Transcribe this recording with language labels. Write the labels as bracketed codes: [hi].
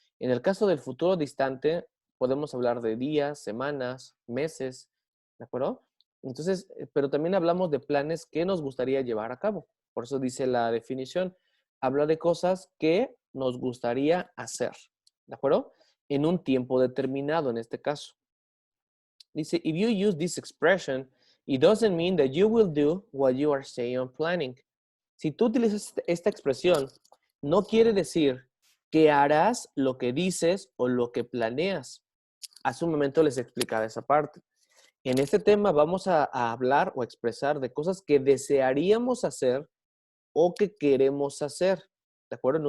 [es] En el caso del futuro distante, podemos hablar de días, semanas, meses, ¿de acuerdo? Entonces, pero también hablamos de planes que nos gustaría llevar a cabo. Por eso dice la definición, habla de cosas que nos gustaría hacer, ¿de acuerdo? En un tiempo determinado en este caso. Dice, [en] if you use this expression, it doesn't mean that you will do what you are saying or planning. [es] Si tú utilizas esta expresión, no quiere decir que harás lo que dices o lo que planeas. Hace un momento les explicaba esa parte. En este tema vamos a hablar o expresar de cosas que desearíamos hacer o que queremos hacer, ¿de acuerdo?